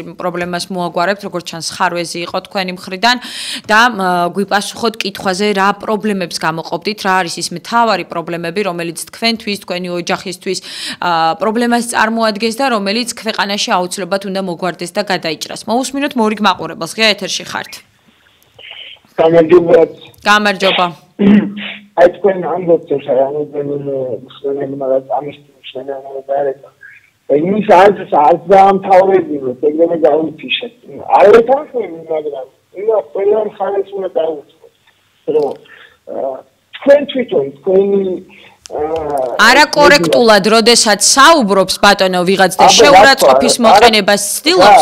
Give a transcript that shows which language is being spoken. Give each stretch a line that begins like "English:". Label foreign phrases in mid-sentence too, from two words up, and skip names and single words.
Georgian: პრობლემას მოაგვარებთ როგორც ჩანს ხარვეზი იყო თქვენი მხრიდან და გვიპასუხოთ კითხვაზე რა პრობლემებს გამოყოფდით რა არის ის მთავარი პრობლემები რომელიც თქვენთვის თქვენი ოჯახისთვის პრობლემას წარმოადგენს და რომელიც ქვეყანაში აუცილებლად უნდა მოგვარდეს და გადაიჭრას მოусმინოთ მორიგ მაყურებელს ღია ეთერში ხართ გამარჯობა
English: I spent hundreds of years in the
Georgian: არა კორექტულად, როდესაც საუბრობს ბატონო ვიღაც და შეურაცხყოფის მოყენებას ცდილობს.